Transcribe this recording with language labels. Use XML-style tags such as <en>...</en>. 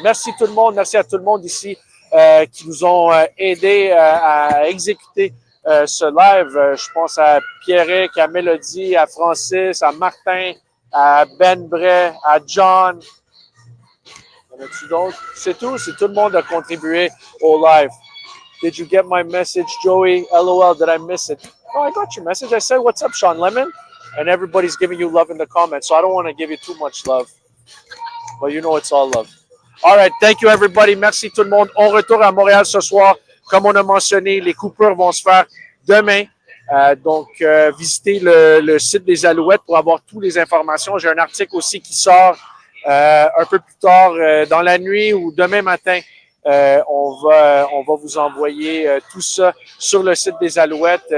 <fr>Merci tout le monde, merci à tout le monde ici qui nous ont aidés à exécuter ce live. Je pense à Pierrick, à Mélodie, à Francis, à Martin, à Ben Bray, à John. Y en a-tu d'autres? C'est tout. C'est tout le monde a contribué au live.</fr> <en>Did you get my message, Joey? LOL, did I miss it? Oh, I got your message. I said, what's up, Sean Lemon? And everybody's giving you love in the comments, so I don't want to give you too much love. But you know it's all love. All right, thank you, everybody.</en> <fr>Merci tout le monde. On retourne à Montréal ce soir. Comme on a mentionné, les coupures vont se faire demain. Donc, visitez le site des Alouettes pour avoir toutes les informations. J'ai un article aussi qui sort un peu plus tard dans la nuit ou demain matin. On va vous envoyer tout ça sur le site des Alouettes.</fr>